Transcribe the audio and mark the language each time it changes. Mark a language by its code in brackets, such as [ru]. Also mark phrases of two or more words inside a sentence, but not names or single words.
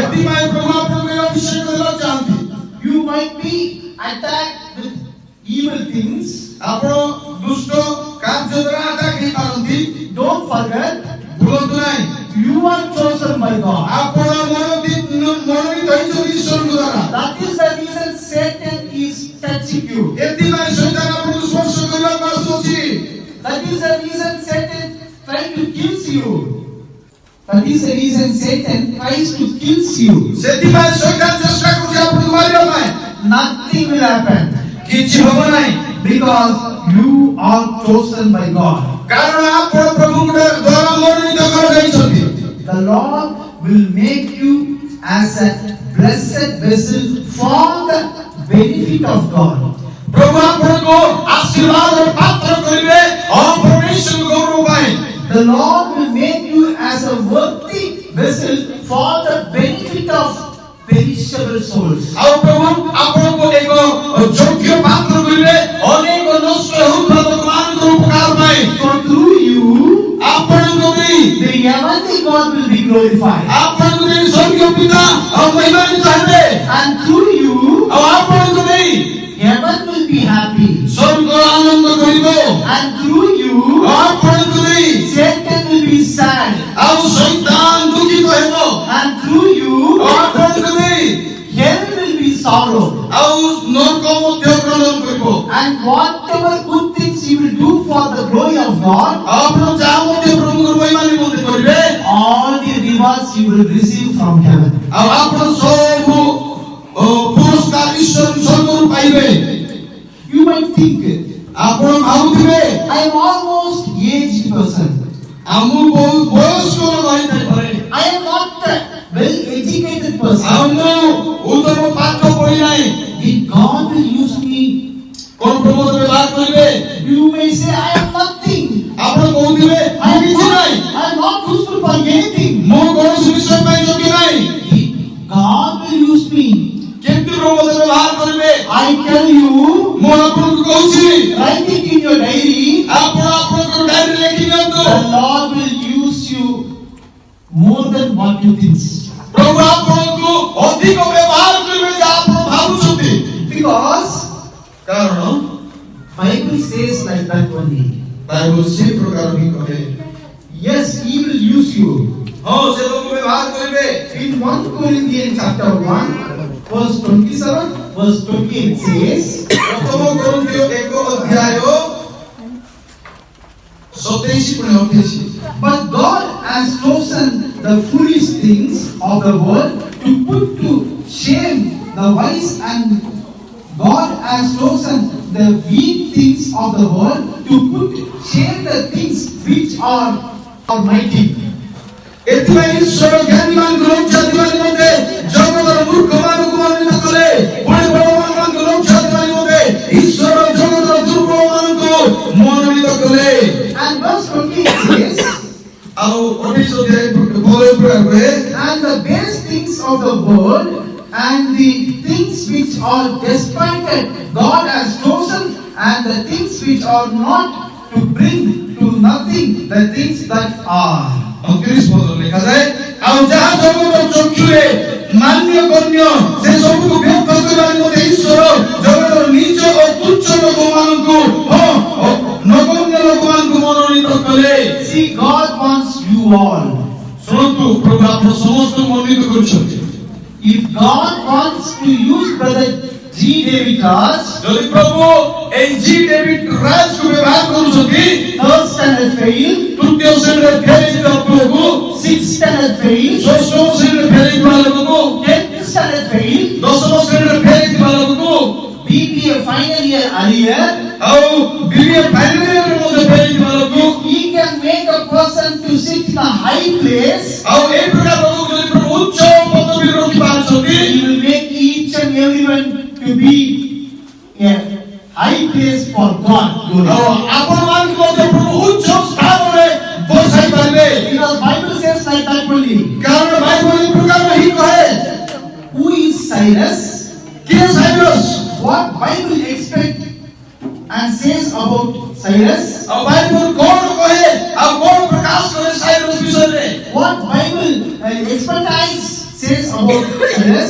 [or] ଏଥିପାଇଁ ପ୍ରଭୁ ଆପଣଙ୍କୁ ଏହି ଅଭିଷେକ ଦେବାକୁ ଚାହାନ୍ତି। [en] You might be attacked with evil things. [or] ଆପଣ ଦୁଷ୍ଟ କାର୍ଯ୍ୟ ଦ୍ୱାରା ଆଟାକ ହେଇପାରନ୍ତି। [en] Don't forget, [or] ଭୁଲନ୍ତୁ ନାହିଁ, [en] you are chosen by God. [or] ଆପଣ ମନୋନୀତ ହେଇଛନ୍ତି ଈଶ୍ୱରଙ୍କ ଦ୍ୱାରା। [en] That is the reason Satan is touching you. [or] ଏଥିପାଇଁ ଶୈତାନ ଆପଣଙ୍କୁ ସ୍ପର୍ଶ କରିବାକୁ ଆସୁଅଛି। [en] That is the reason Satan tries to kill you. That is the reason Satan tries to kill you. [or] ସେଥିପାଇଁ ଶୈତାନ ଚେଷ୍ଟା କରୁଛି ଆପଣଙ୍କୁ ମାରିବା ପାଇଁ। [en] Nothing will happen [or] କିଛି ହେବ ନାହିଁ, [en] because you are chosen by God. [or] କାରଣ ଆପଣ ପ୍ରଭୁଙ୍କ ଦ୍ୱାରା ମନୋନୀତ କରାଯାଇଛନ୍ତି। [en] The Lord will make you as a blessed vessel for the benefit of God. [or] ପ୍ରଭୁ ଆପଣଙ୍କୁ ଆଶୀର୍ବାଦର ପାତ୍ର କରିବେ ପରମେଶ୍ୱରଙ୍କ ଗୌରବ ପାଇଁ। [en] The Lord will make you as a worthy vessel for the benefit of perishable souls. [or] ଆଉ ପ୍ରଭୁ ଆପଣଙ୍କୁ ଏକ ଯୋଗ୍ୟ ପାତ୍ର କରିବେ ଅନେକ ନଷ୍ଟ ହେଉଥିବା ଲୋକମାନଙ୍କର ଉପକାର ପାଇଁ। [en] So through you, [or] ଆପଣଙ୍କୁ ଦେଇ [en] the heavenly God will be glorified. [or] ଆପଣଙ୍କୁ ଦେଇ ସ୍ୱର୍ଗୀୟ ପିତା ଆଉ ମହିମାନ୍ୱିତ ହେବେ [en] And through you, [or] ଆଉ ଆପଣଙ୍କୁ ଦେଇ [en] heaven will be happy. [or] ସ୍ୱର୍ଗ ଆନନ୍ଦ କରିବ [en] And through you, [or] ଆଉ ଆପଣଙ୍କୁ ଦେଇ [en] Satan will be sad. [or] ଆଉ ଶୈତାନ ଦୁଃଖିତ ହେବ [en] And through you, [or] ଆଉ ଆପଣଙ୍କୁ ଦେଇ [en] hell will be sorrow. [or] ଆଉ ନରକ ମଧ୍ୟ ଗ୍ରହଣ କରିବ [en] And whatever good things you will do for the glory of God, [or] ଆଉ ଆପଣ ଯାହା ମଧ୍ୟ ପ୍ରଭୁଙ୍କର ମହିମା ନିମନ୍ତେ କରିବେ [en] all the rewards you will receive from heaven. [or] ଆଉ ଆପଣ ସବୁ ପୁରସ୍କାର ଈଶ୍ୱର ସ୍ୱର୍ଗରୁ ପାଇବେ [en] You might think, [or] ଆପଣ ଭାବୁଥିବେ [en] I am almost aged person. [or] ଆମ ବହୁତ ବୟସ୍କ ରହିଥାଇପାରେ [en] I am not a well-educated person. [or] ଆଉ ମୁଁ ଉତ୍ତମ ପାଠ ପଢି ନାହିଁ [en] If God will use me, [or] କଣ ପ୍ରଭୁ ମୋତେ ବ୍ୟବହାର କରିବେ [en] you may say, I am nothing. [or] ଆପଣ କହୁଥିବେ [en] I [or] ମୁଁ [en] am [or] କିଛି ନାହିଁ [en] not useful for anything. [or] ମୁଁ କୌଣସି ବିଷୟ ପାଇଁ ଯୋଗ୍ୟ ନାହିଁ [en] If God will use me, [or] କେମିତି ପ୍ରଭୁ ମୋତେ ବ୍ୟବହାର କରିବେ [en] I tell you, [or] ମୁଁ ଆପଣଙ୍କୁ କହୁଛି [en] write it in your diary, [or] ଆପଣ ଆପଣଙ୍କର ଡାଏରୀ ଲେଖି ନିଅନ୍ତୁ [en] the Lord will use you more than what you think. [or] ପ୍ରଭୁ ଆପଣଙ୍କୁ ଅଧିକ ବ୍ୟବହାର କରିବେ ଯାହା ଆପଣ ଭାବୁଛନ୍ତି [en] Because [or] କାରଣ [en] Bible says like that only. [or] ବାଇବଲ ସେହି ପ୍ରକାର ହିଁ କହେ [en] Yes, He will use you. [or] ହଁ ସେ ତମକୁ ବ୍ୟବହାର କରିବେ [en] In 1 Corinthians chapter 1, verse 27, verse 28 says, [or] ପ୍ରଥମ କରନ୍ଥୀୟ 1 ଅଧ୍ୟାୟ 27 ପୁଣି 28 [en] But God has chosen the foolish things of the world to put to shame the wise, and God has chosen the weak things of the world to put to shame the things which are mighty. [or] ଏଥିପାଇଁ ଈଶ୍ୱର ଜ୍ଞାନୀମାନଙ୍କୁ ଲଜ୍ଜା ଦେବା ନିମନ୍ତେ ଜଗତର ମୂର୍ଖମାନଙ୍କୁ ମନୋନୀତ କଲେ ପୁଣି ବଳବାନମାନଙ୍କୁ ଲଜ୍ଜା ଦେବା ନିମନ୍ତେ ଈଶ୍ୱର ଜଗତର ଦୁର୍ବଳମାନଙ୍କୁ ମନୋନୀତ କଲେ [en] And verse 28 says, [or] ଆଉ 28 ଅଧ୍ୟାୟ ପରେ ହୁଏ [en] And the base things of the world and the things which are despised God has chosen, and the things which are not, to bring to nothing the things that are. [or] 29 ପଦରେ ଲେଖାଯାଏ ଆଉ ଯାହା ଜଗତର ଚକ୍ଷୁରେ ମାନ୍ୟ ଗଣ୍ୟ ସେ ସବୁକୁ ବ୍ୟର୍ଥ କରିବା ନିମନ୍ତେ ଈଶ୍ୱର ଜଗତର ନିଜ ଓ ତୁଚ୍ଛ ଲୋକମାନଙ୍କୁ ନଗଣ୍ୟ ଲୋକମାନଙ୍କୁ ମନୋନୀତ କଲେ [en] See, God wants you all. [or] ଶୁଣନ୍ତୁ ପ୍ରଭୁ ଆପଣ ସମସ୍ତଙ୍କୁ ମନୋନୀତ କରିଛନ୍ତି [en] If God wants to use Brother G. David Raj, [or] ଯଦି ପ୍ରଭୁ ଏଇ ଜି ଡେଭିଡ୍ ରାଜକୁ ବ୍ୟବହାର କରୁଛନ୍ତି [en] third standard fail, [or] ତୃତୀୟ ଶ୍ରେଣୀରେ ଫେରିଥିବା ପୁଅକୁ [en] 6th standard fail, [or] ଷଷ୍ଠ ଶ୍ରେଣୀରେ ଫେରିଥିବା ଲୋକକୁ [en] 10th standard fail, [or] ଦଶମ ଶ୍ରେଣୀରେ ଫେରିଥିବା ଲୋକକୁ [en] BBA final year earlier, [or] ଆଉ ବିବିଏ [en] final yearରେ [or] ମଧ୍ୟ ଫେରିଥିବା ଲୋକକୁ [en] He can make a person to sit in a high place. [or] ଆଉ এই ପ୍ରକାର ଲୋକକୁ ଯଦି ପ୍ରଭୁ ଉଚ୍ଚ ପଦବୀରେ ରଖିପାରୁଛନ୍ତି [en] He will make each and everyone to be a high place for God. [or] ଆଉ ଆପଣମାନଙ୍କୁ ମଧ୍ୟ ପ୍ରଭୁ ଉଚ୍ଚ ସ୍ଥାନରେ ବସାଇ ପାରିବେ [en] Because Bible says like that only. [or] କାରଣ ବାଇବଲ ଏହି ପ୍ରକାର ହିଁ କହେ [en] Who is Cyrus? [or] କିଏ ସାଇରସ୍ [en] What Bible expect and says about Cyrus? [or] ଆଉ ବାଇବଲ କଣ କହେ ଆଉ କଣ ପ୍ରକାଶ କରେ ସାଇରସ୍ ବିଷୟରେ [en] What Bible expertise says about Cyrus?